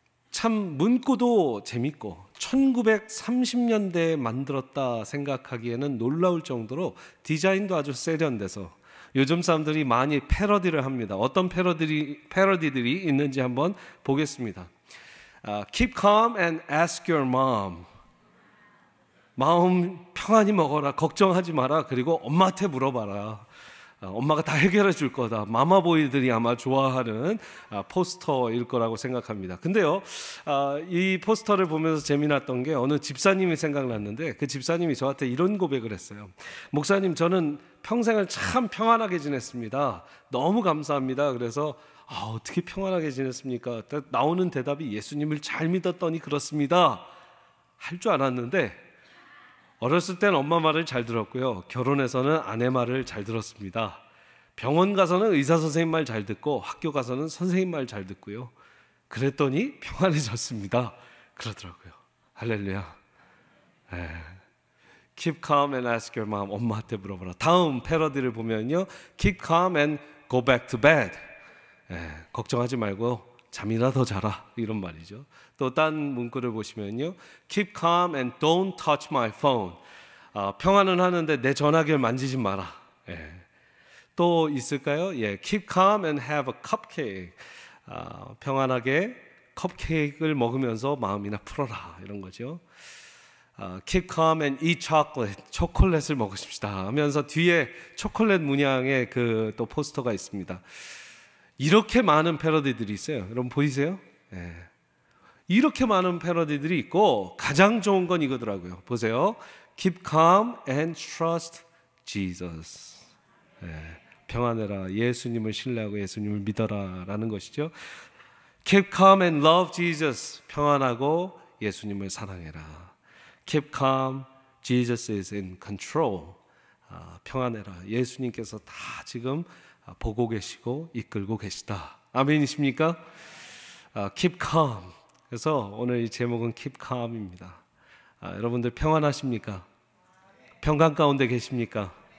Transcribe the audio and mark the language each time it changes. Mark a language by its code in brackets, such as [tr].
[ko] 참 문구도 재밌고 1930년대에 만들었다 생각하기에는 놀라울 정도로 디자인도 아주 세련돼서 요즘 사람들이 많이 패러디를 합니다. 어떤 패러디들이 있는지 한번 보겠습니다. [en] Keep calm and ask your mom. [ko] 마음 평안히 먹어라. 걱정하지 마라. 그리고 엄마한테 물어봐라. 엄마가 다 해결해 줄 거다. 마마보이들이 아마 좋아하는 포스터일 거라고 생각합니다. 근데요, 이 포스터를 보면서 재미났던 게 어느 집사님이 생각났는데 그 집사님이 저한테 이런 고백을 했어요. 목사님, 저는 평생을 참 평안하게 지냈습니다. 너무 감사합니다. 그래서 어떻게 평안하게 지냈습니까? 나오는 대답이 예수님을 잘 믿었더니 그렇습니다. 할 줄 알았는데 어렸을 땐 엄마 말을 잘 들었고요. 결혼해서는 아내 말을 잘 들었습니다. 병원 가서는 의사 선생님 말 잘 듣고 학교 가서는 선생님 말 잘 듣고요. 그랬더니 평안해졌습니다. 그러더라고요. 할렐루야. [en] Keep calm and ask your mom. [ko] 엄마한테 물어봐라. 다음 패러디를 보면요. [en] Keep calm and go back to bed. [ko] 걱정하지 말고 잠이나 더 자라 이런 말이죠. 또 딴 문구를 보시면요. [en] Keep calm and don't touch my phone. [ko] 평안은 하는데 내 전화기를 만지지 마라. 또 있을까요? [en] Keep calm and have a cupcake. [ko] 평안하게 컵케이크를 먹으면서 마음이나 풀어라 이런 거죠. [en] Keep calm and eat chocolate. [ko] 초콜릿을 먹으십시다 하면서 뒤에 초콜릿 문양의 그 또 포스터가 있습니다. 이렇게 많은 패러디들이 있어요. 여러분 보이세요? 이렇게 많은 패러디들이 있고 가장 좋은 건 이거더라고요. 보세요. [en] Keep calm and trust Jesus. [ko] 평안해라. 예수님을 신뢰하고 예수님을 믿어라 라는 것이죠. [en] Keep calm and love Jesus. [ko] 평안하고 예수님을 사랑해라. [en] Keep calm, Jesus is in control. [ko] 평안해라. 예수님께서 다 지금 보고 계시고 이끌고 계시다. 아멘이십니까? [en] Keep calm. [ko] 그래서 오늘 이 제목은 Keep calm입니다. 여러분들 평안하십니까? 평강 가운데 계십니까?